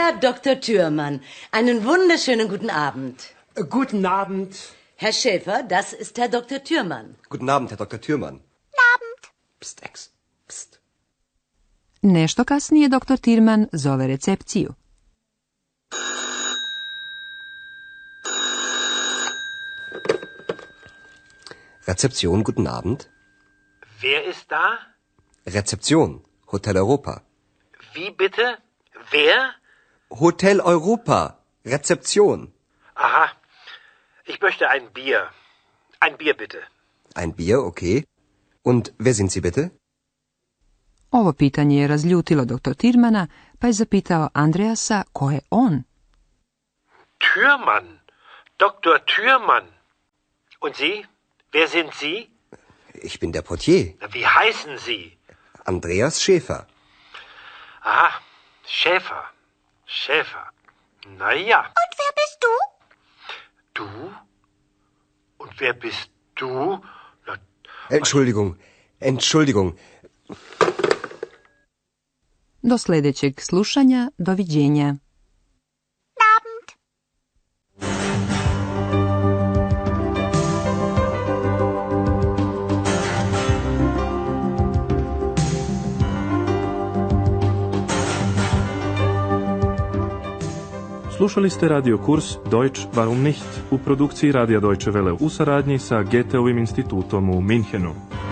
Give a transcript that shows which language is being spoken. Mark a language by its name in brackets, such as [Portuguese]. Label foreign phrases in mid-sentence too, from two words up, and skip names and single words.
[German] Dr. Thürmann, einen wunderschönen guten Abend. Guten Abend. Herr Schäfer, das ist Herr Dr. Thürmann. Guten Abend, Herr Dr. Thürmann. Abend. Psst, Ex. Psst. [Serbian] Nešto kasnije dr. Tirman zove recepciju. [German] Rezeption, guten Abend. Wer ist da? Rezeption, Hotel Europa. Wie bitte? Wer? Hotel Europa, Rezeption. Aha. Ich möchte ein Bier. Ein Bier bitte. Ein Bier, okay. Und wer sind Sie bitte? [Serbian] Ovo pitanje je razljutilo dr. Tirmana, pa je zapitao Andreasa ko je on. [German] Thürmann. Dr. Thürmann. Und Sie? Wer sind Sie? Ich bin der Portier, Wie heißen Sie? Andreas Schäfer. Aha. Schäfer. Schäfer. Na ja. Und wer bist du? Du? Und wer bist du? Na, Entschuldigung. [Serbian] Do sljedećeg slušanja, doviđenja. [German] Abend. [Serbian] Slušali ste radio kurs Deutsch warum nicht u produkciji Radija Deutsche Welle u saradnji sa Goetheovim institutom u Minhenu.